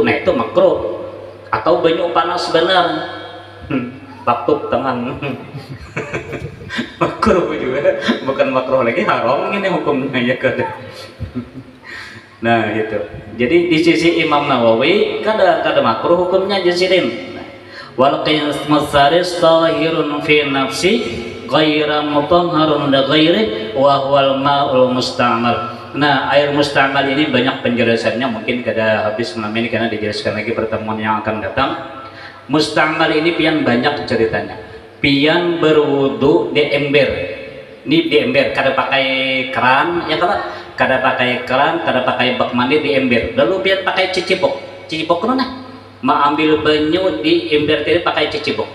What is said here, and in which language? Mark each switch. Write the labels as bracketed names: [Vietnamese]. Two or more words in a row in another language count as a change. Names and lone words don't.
[Banjar] Nah, itu makruh. Atau banyu panas benar. Batuk tangan makruh juga, bukan makruh lagi, haram ini hukumnya ya kada. [Indonesian] Nah gitu. [Banjar] Jadi di sisi Imam Nawawi kada makruh hukumnya jasidin. [Arabic] والقياس طاهر في نفسه غير مطهر لغيره وهو الماء المستعمل. [Indonesian] Nah, air musta'mal ini banyak penjelasannya, mungkin kada habis malam ini karena dijelaskan lagi pertemuan yang akan datang. [Banjar] Musta'mal ini pian banyak ceritanya. Pian berwudu di ember. Ini di ember, kada pakai keran, ya kada pakai keran, kada pakai bak mandi di ember. Lalu pian pakai cicipok. Cicipok mana? Ma ambil banyu di ember tadi pakai cicipok.